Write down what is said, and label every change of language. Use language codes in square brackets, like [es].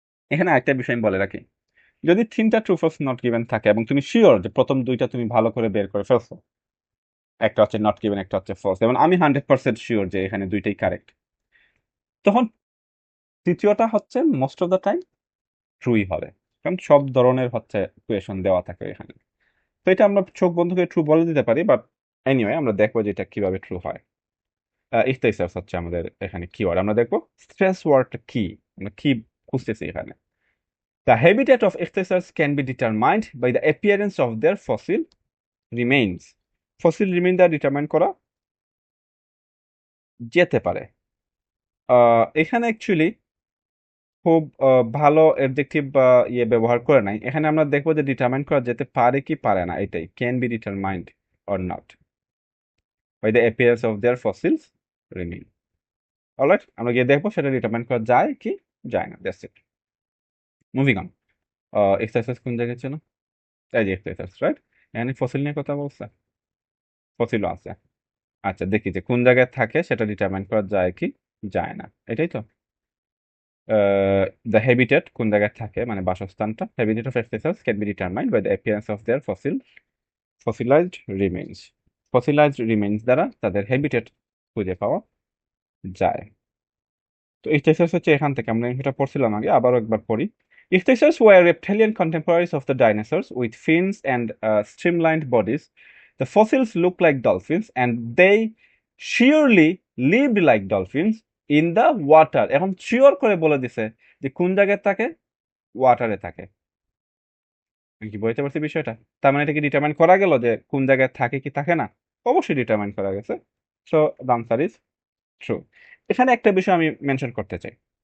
[bn] এখানে একটা বিষয় আমি বলে রাখি, যদি তিনটা ট্রু ফলস নট গিভেন থাকে এবং তুমি শিওর যে প্রথম দুইটা তুমি ভালো করে বের করে ফেলছো, একটা হচ্ছে নট গিভেন, একটা হচ্ছে ফলস, এবং আমি 100% শিওর যে এখানে দুইটাই কারেক্ট, তখন তৃতীয়টা হচ্ছে [en] most of the time [bn] ট্রুই হবে, কারণ সব ধরনের হচ্ছে কোয়েশন দেওয়া থাকে এখানে। তো এটা আমরা চোখ বন্ধ করে ট্রু বলে দিতে পারি, বাট এনিওয়ে আমরা দেখবো যে এটা কিভাবে ট্রু হয়। ইখতেসাস হচ্ছে আমাদের এখানে কিওয়ার্ড। আমরা দেখবো স্ট্রেস ওয়ার্ডটা কি, আমরা কি খুঁজতেছি এখানে। [en] The habitat of ichthyosaurs can be determined by the appearance of their fossil remains. [bn] Fossil remain দ্বারা ডিটারমাইন করা যেতে পারে। এখানে অ্যাকচুয়ালি খুব ভালো অ্যাডজেক্টিভ বা ইয়ে ব্যবহার করে নাই। এখানে আমরা দেখবো যে ডিটারমাইন করা যেতে পারে কি পারে না, এটাই [en] Can be determined or not by the appearance of their fossils remain. [bn] Alright, আমরা গিয়ে দেখবো সেটা ডিটারমাইন করা যায় কি যায় না। [en] That's it. Moving on. [bn] Exercise কোন জায়গায় ছিল? এই যে এক্সারসাইজ, রাইট? এখানে ফসিল নিয়ে কথা বলছে, ফসিলও আছে। আচ্ছা, দেখি যে কোন জায়গায় থাকে সেটা ডিটারমাইন করা যায় কি যায় না, এটাই তো। [en] the habitat [bn] কোন জায়গায় থাকে মানে বাসস্থানটা, [en] Habitat of exercise can be determined by the appearance of their fossilized remains. [bn] Fossilised remains দ্বারা তাদের হ্যাবিটেট খুঁজে পাওয়া যায়। তো ইখথিওসার্স হচ্ছে এখান থেকে, আমরা এটা পড়ছিলাম আগে, আবারও একবার পড়ি। [en] Ichthyosaurs were reptilian contemporaries of the dinosaurs with fins and streamlined bodies. The fossils look like dolphins and they surely lived like dolphins in the water. [bn] এখন শিওর করে বলে দিছে যে কোন জায়গায় থাকে, ওয়াটারে থাকে। আমি কি বুঝতে পারছি বিষয়টা? তার মানে এটা কি ডিটারমাইন করা গেল যে কোন জায়গায় থাকে কি থাকে না? অবশ্যই ডিটারমাইন করা গেছে। [en] So the answer is true. [bn] এখানে একটা বিষয় আমি মেনশন করতে চাই।